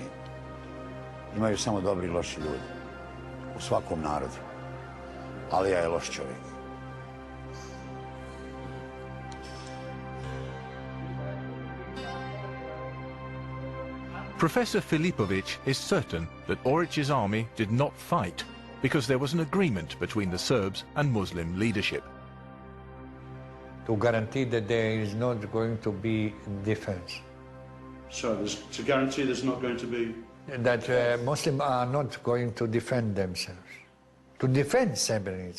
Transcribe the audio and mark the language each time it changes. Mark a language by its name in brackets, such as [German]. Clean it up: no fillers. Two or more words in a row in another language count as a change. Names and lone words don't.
[Bosnian] Imaju samo dobri i loši ljudi u svakom narodu. Alija je loš čovjek. [English] Professor Filipović is certain that Orić's army did not fight because there was an agreement between the Serbs and Muslim leadership. to guarantee that there is not going to be defense. So to guarantee there's not going to be... That Muslims are not going to defend themselves, to defend Srebrenica.